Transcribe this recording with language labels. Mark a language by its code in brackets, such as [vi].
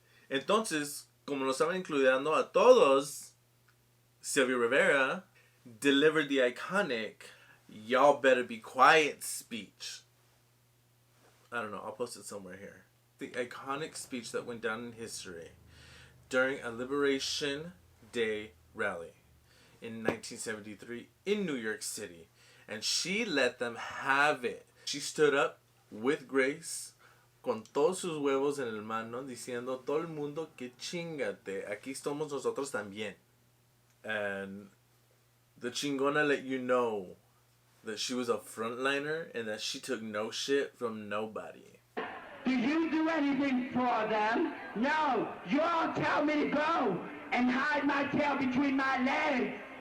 [es] Entonces, como lo estaban incluyendo a todos, [en] Sylvia Rivera delivered the iconic "Y'all better be quiet" speech. I don't know, I'll post it somewhere here. The iconic speech that went down in history during a Liberation Day rally in 1973 in New York City. And she let them have it. She stood up with grace, [es] con todos sus huevos en el mano, diciendo todo el mundo que chingate, aquí estamos nosotros también. [en] And the chingona let you know that she was a frontliner and that she took no shit from nobody. Do you do anything for them? No. You all tell me to go and hide my tail between my legs.